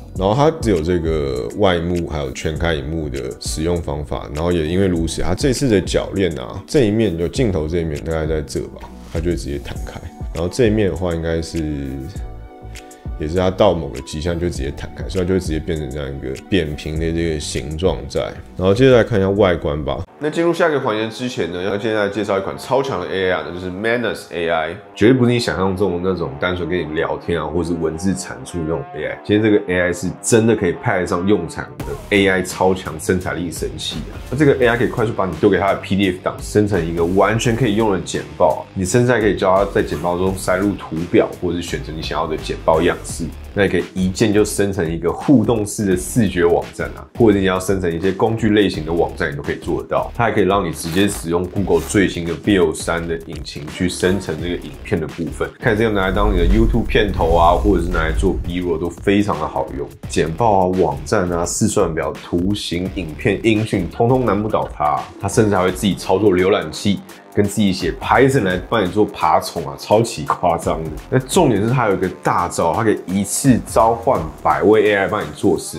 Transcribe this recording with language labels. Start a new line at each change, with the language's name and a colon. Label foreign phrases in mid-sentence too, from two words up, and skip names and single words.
Chinese: 然後它只有這個外幕還有全開螢幕的使用方法，然後也因為如此，它這次的鉸鏈啊，這一面有鏡頭這一面大概在這吧，它就會直接彈開。然後這一面的話，應該是也是它到某個極限就直接彈開，所以它就會直接變成這樣一個扁平的這個形狀在。然後接着來看一下外觀吧。那進入下一個環節之前呢，要现在介紹一款超強的 AI 啊，那就是 Manus AI， 絕對不是你想象中的那種單純跟你聊天啊，或是文字產出那種 AI。今天這個 AI 是真的可以派得上用場的 AI 超強生產力神器啊。那這個 AI 可以快速把你丟給它的 PDF 檔生成一個完全可以用的簡報，你甚至還可以教它在簡報中塞入圖表，或者是選擇你想要的簡報樣式。那也可以一鍵就生成一個互動式的視覺網站啊，或者你要生成一些工具類型的網站，你都可以做得到。它還可以让你直接使用 Google 最新的 Veo 3的引擎去生成这個影片的部分，看是要拿來當你的 YouTube 片頭啊，或者是拿來做 B-roll 都非常的好用。簡報啊、網站啊、試算表、圖形、影片、音訊，通通難不倒它。它甚至還會自己操作瀏覽器。跟自己写 Python 來幫你做爬蟲啊，超級誇張的。那重點是它有一個大招，它可以一次召喚100位 AI 幫你做事啊。